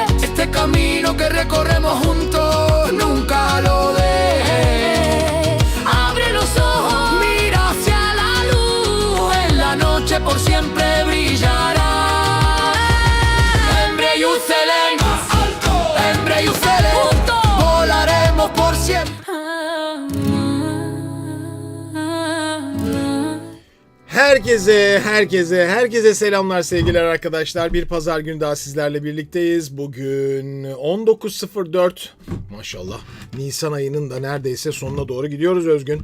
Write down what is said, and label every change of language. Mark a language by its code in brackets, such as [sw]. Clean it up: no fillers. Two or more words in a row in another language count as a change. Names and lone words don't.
[es] Este camino que recorremos juntos, nunca lo dejes. Abre los ojos, Mira hacia la luz, en la noche por siempre brillará. Embrejucelen, Embrejucelen, juntos volaremos por siempre. [tr] Herkese selamlar sevgiler arkadaşlar. Bir pazar günü daha sizlerle birlikteyiz. Bugün 19.04 Maşallah. Nisan ayının da neredeyse sonuna doğru gidiyoruz Özgün.